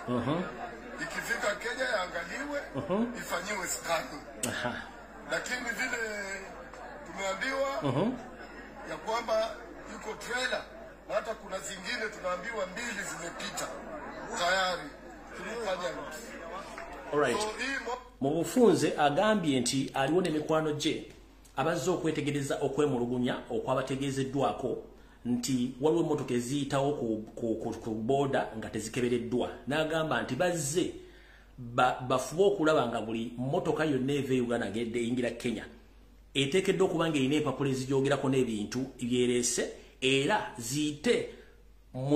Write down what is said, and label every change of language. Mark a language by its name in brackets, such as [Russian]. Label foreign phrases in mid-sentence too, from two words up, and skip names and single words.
[Swahili] Ikifika Kenya yaangaliwe, ifanyiwe scanning. Lakini vile tumeambiwa ya kwamba yuko trailer, hata kuna zingine tunaambiwa 2 zimepita tayari tulifanya. [English] Alright. [Ganda] Mubufunze agambye nti aliwo n'emikwano gye abazze okwetegereza okwemulugunya okwabategeezeddwako nti waliwo emmotoka eziyitawo ku boda nga tezikebereddwa. N'agamba nti bazze bafube okulaba nga buli mmotoka yonna eva e Uganda ng'eyingira Kenya eteekeddwa okuba ng'erina empapula ezigyogerako n'ebintu byereese era ziyite mu